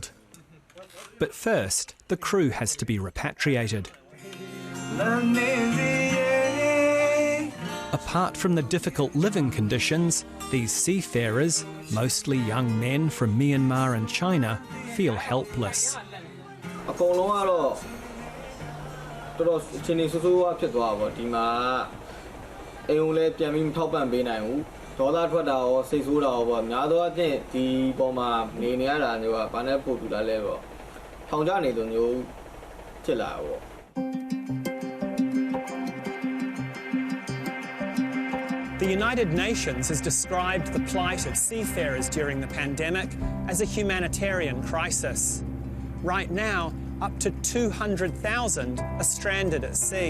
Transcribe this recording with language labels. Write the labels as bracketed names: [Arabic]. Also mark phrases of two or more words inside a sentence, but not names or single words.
[English] But first, the crew has to be repatriated. Apart from the difficult living conditions, these seafarers, mostly young men from Myanmar and China, feel helpless. [Burmese] အကုန်လုံးကတော့တော်တော်အချိန်ကြီးဆိုးဆိုးဝါးဖြစ်သွားပါဘောဒီမှာအိမ်ုံလည်းပြန်ပြီးမထောက်ပံ့ပေးနိုင်ဘူးဒေါသထွက်တာရောစိတ်ဆိုးတာရောပေါ့များသောအားဖြင့်ဒီပေါ်မှာနေနေရတာမျိုးကဘာနဲ့ပို့တူတာလဲပေါ့ထောင်ကြနေလို့မျိုးဖြစ်လာပေါ့ [English] The United Nations has described the plight of seafarers during the pandemic as a humanitarian crisis. Right now, up to 200,000 are stranded at sea.